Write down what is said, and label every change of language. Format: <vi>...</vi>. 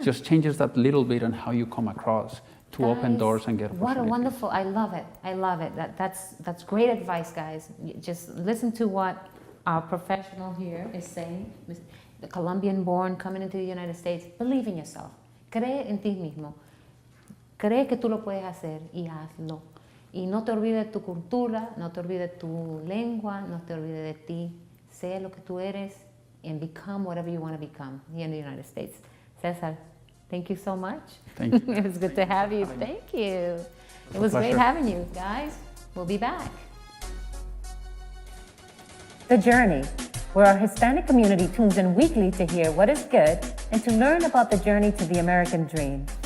<en>just changes that little bit on how you come across to open Guys, doors and get What a opportunities. wonderful, I love it. I love it. That's great advice, guys. Just listen to what our professional here is saying. The Colombian born coming into the United States. Believe in yourself.</en> <es>Cree en ti mismo. Cree que tú lo puedes hacer y hazlo. Y no te olvides de tu cultura, no te olvides de tu lengua, no te olvides de ti. Sé lo que tú eres</es> <en>and become whatever you want to become here in the United States. Cesar, thank you so much. Thank you. It was good to have you. Thank you. It was great pleasure. having you, guys. We'll be back. The Journey, where our Hispanic community tunes in weekly to hear what is good and to learn about the journey to the American dream.</en>